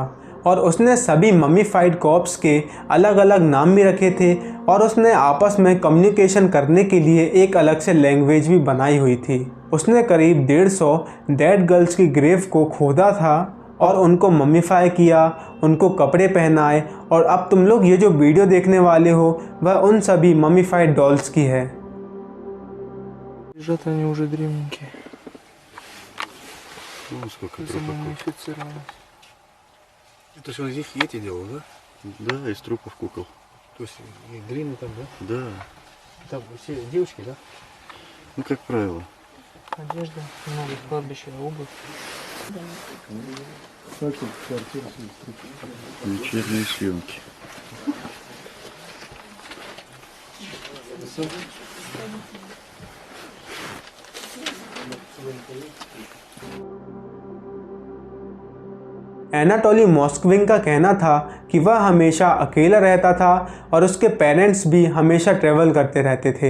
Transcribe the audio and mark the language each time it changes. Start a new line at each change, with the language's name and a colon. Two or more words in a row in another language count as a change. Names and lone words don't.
Hindi: और उसने सभी
English: mummified corpses
Hindi: के अलग अलग नाम भी रखे थे और उसने आपस में कम्युनिकेशन करने के लिए एक अलग से लैंग्वेज भी बनाई हुई थी। उसने करीब 150
English: dead girls
Hindi: की ग्रेव को खोदा था और उनको ममीफाई किया, उनको कपड़े पहनाए। और अब तुम लोग ये जो वीडियो देखने वाले हो वह उन सभी
English: mummified dolls
Hindi: की है।
Russian: Лежат они уже древненькие. Ну, сколько трупов. Замумифицированы. Это же он здесь эти делал, да? Да, из трупов кукол. То есть и длинный там, да? Да. Там все девушки, да? Ну, как правило. Одежда, много кладбища, обувь. Вечерние съемки.
Hindi: एनाटोली मॉस्कविन का कहना था कि वह हमेशा अकेला रहता था और उसके पेरेंट्स भी हमेशा ट्रैवल करते रहते थे।